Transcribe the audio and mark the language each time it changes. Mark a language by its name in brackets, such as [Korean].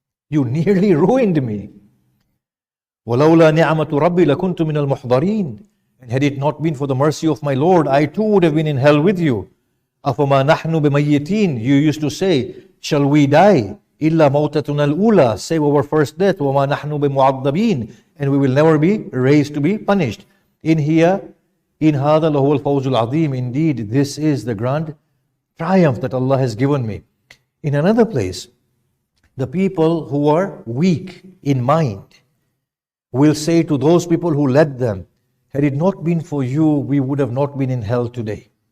[English] You nearly ruined me. [Arabic] وَلَوْلَا نِعْمَةُ رَبِّي لَكُنْتُ مِنَ الْمُحْضَرِينَ. [English] And had it not been for the mercy of my Lord, I too would have been in hell with you. [Arabic] أَفَمَا نَحْنُ بِمَيِّتِينَ. [English] You used to say, shall we die? [Arabic] إِلَّا مَوْتَتُنَا الْأُولَى. [English] Save our first death. [Arabic] وَمَا نَحْنُ بِمُعَذَّبِينَ. [English] And we will never be raised to be punished. [Arabic] In هَذَا لَهُوَ الْفَوْزُ الْعَظِيمُ. [English] Indeed, this is the grand triumph that Allah has given me. In another place, the people who are weak in mind will say to those people who led them, had it not been for you, we would have not been in hell today.